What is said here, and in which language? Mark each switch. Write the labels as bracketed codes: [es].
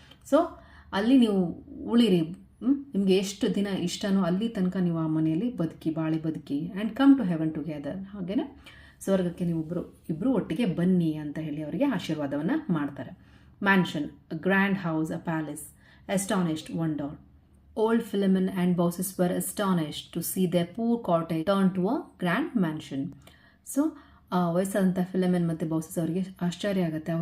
[kn] So ಅಲ್ಲಿ ನೀವು ಉಳಿರಿ, ನಿಮಗೆ ಎಷ್ಟು ದಿನ ಇಷ್ಟನೋ ಅಲ್ಲಿ ತನಕ ನೀವು ಆ ಮನೆಯಲ್ಲಿ ಬಾಳಿ ಬದುಕಿ [en] And come to heaven together. [kn] ಹಾಗೆಯೇ ಸ್ವರ್ಗಕ್ಕೆ ನೀವು ಇಬ್ಬರು ಒಟ್ಟಿಗೆ ಬನ್ನಿ ಅಂತ ಹೇಳಿ ಅವರಿಗೆ ಆಶೀರ್ವಾದವನ್ನು ಮಾಡ್ತಾರೆ. [en] Mansion, a grand house, a palace, astonished wondered. Old Philemon and bosses were astonished to see their poor cottage turn to a grand mansion. [kn] So ವಯಸ್ಸಾದಂಥ ಫಿಲಮೆನ್ ಮತ್ತು ಬೌಸಸ್ ಅವರಿಗೆ ಆಶ್ಚರ್ಯ ಆಗುತ್ತೆ.